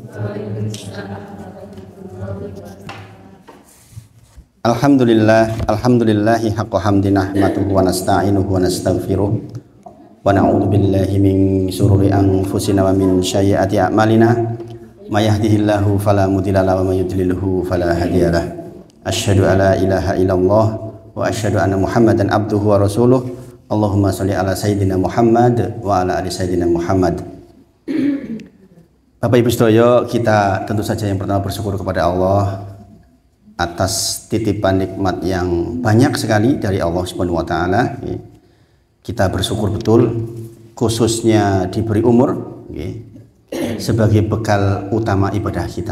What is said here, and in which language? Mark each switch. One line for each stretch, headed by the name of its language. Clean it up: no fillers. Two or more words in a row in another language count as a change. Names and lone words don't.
Arabic: الحمد لله حق حمده نحمده ونستعينه ونستغفره ونعوذ بالله من شرور أنفسنا ومن سيئات أعمالنا من يهده الله فلا مضل له ومن يضلله فلا هادي له. أشهد أن لا إله إلا الله وأشهد أن محمدا عبده ورسوله. اللهم صل على سيدنا محمد وعلى آل سيدنا محمد.
Indonesian: Bapak Ibu sedaya, kita tentu saja yang pertama bersyukur kepada Allah atas titipan nikmat yang banyak sekali dari Allah
Arabic: سبحانه وتعالى.
Indonesian: Kita bersyukur betul, khususnya diberi umur sebagai bekal utama ibadah kita.